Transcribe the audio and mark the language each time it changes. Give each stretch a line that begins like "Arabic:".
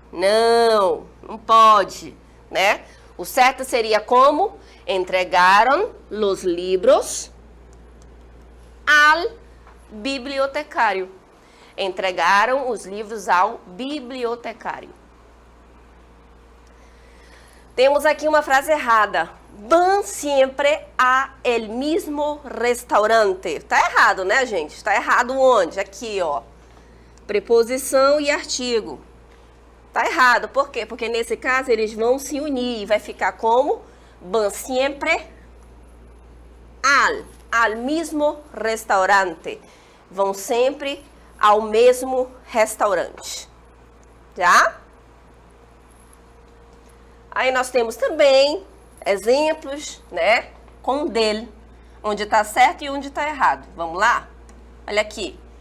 Portuguese: Não pode, né? O certo seria como?
Spanish: Entregaram los libros al bibliotecário.
Portuguese: Entregaram os livros ao bibliotecário. Temos aqui uma frase errada.
Spanish: Van siempre a el mismo restaurante.
Portuguese: Tá errado, né, gente? Tá errado onde? Aqui, ó. Preposição e artigo. Tá errado. Por quê? Porque nesse caso eles vão se unir. Vai ficar como?
Spanish: Van siempre al mismo restaurante.
Portuguese: Vão sempre ao mesmo restaurante. Já? Aí nós temos também exemplos, né? Com del, onde está certo e onde está errado. Vamos lá? Olha aqui.